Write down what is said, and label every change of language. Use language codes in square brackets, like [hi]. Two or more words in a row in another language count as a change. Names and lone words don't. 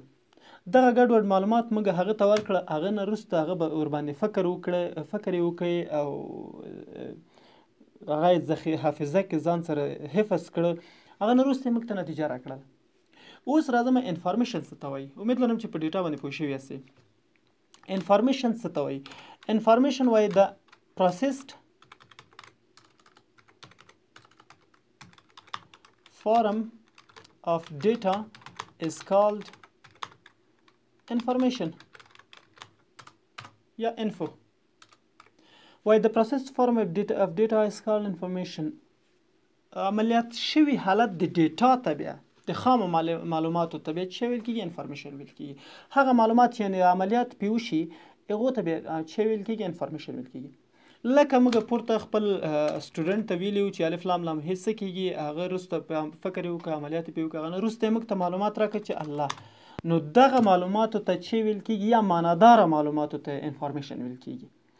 [ps] دغه ګډوډ معلومات موږ هغه ته ورکړه، هغه نه وروسته هغه به ورباندې فکر یې وکړي او هغه یې حافظه کې ځان سره حفظ کړه، هغه نه وروسته یې موږ ته نتیجه راکړله. اوس راځم انفارمیشن څه ته وایي. امید لرم چې په ډیټا باندې پوه شوي یاستئ. انفارمیشن څه ته وایي؟ انفارمیشن وایي د [en] processed form of data is called information [ps] یا info. [en] Why the processed form of data is called information. [ps] عملیات شوي حالت د ډیټا ته بیا د خامو معلوماتو ته بیا څه ویل کېږي انفارمیشن ویل کېږي. هغه معلومات یعنې عملیات پرې وشي هغو ته بیا څه ویل کېږي انفارمیشن ویل کېږي. لکه موږ پورته خپل سټوډنټ ته ویلي وو چې الف لام لام هېڅ څه کېږي، هغه وروسته فکر یې وکړه عملیات یې پرې وکړه، هغه نه وروسته یې موږ ته معلومات راکړه چې الله، نو دغه معلوماتو ته څه ویل کېږي یا معناداره معلوماتو ته انفارمیشن ویل کېږي.